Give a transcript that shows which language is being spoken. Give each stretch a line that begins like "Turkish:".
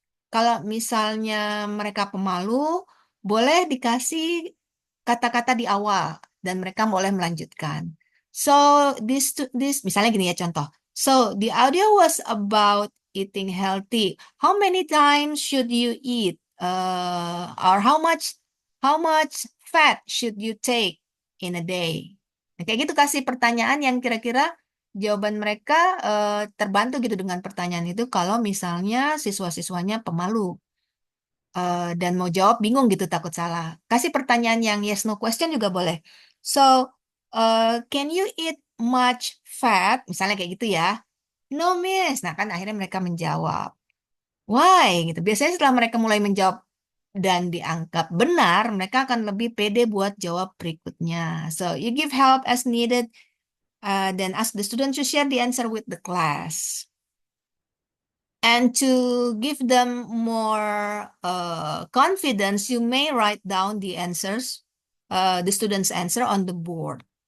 Indonesian: Kalau misalnya mereka pemalu, boleh dikasih kata-kata di awal dan mereka boleh melanjutkan.
English: So this
Indonesian: misalnya gini ya contoh.
English: So the audio was about eating healthy. How many times should you eat? Or how much fat should you take in a day?
Indonesian: Nah, kayak gitu kasih pertanyaan yang kira-kira jawaban mereka terbantu gitu dengan pertanyaan itu kalau misalnya siswa-siswanya pemalu dan mau jawab bingung gitu takut salah. Kasih pertanyaan yang yes no question juga boleh.
English: So, can you eat much fat?
Indonesian: Misalnya kayak gitu ya.
English: No miss.
Indonesian: Nah kan akhirnya mereka menjawab. Why? Gitu. Biasanya setelah mereka mulai menjawab dan dianggap benar, mereka akan lebih pede buat jawab berikutnya.
English: So, you give help as needed. Then ask the student to share the answer with the class. And to give them more confidence, you may write down the answers, the student's answer on the board.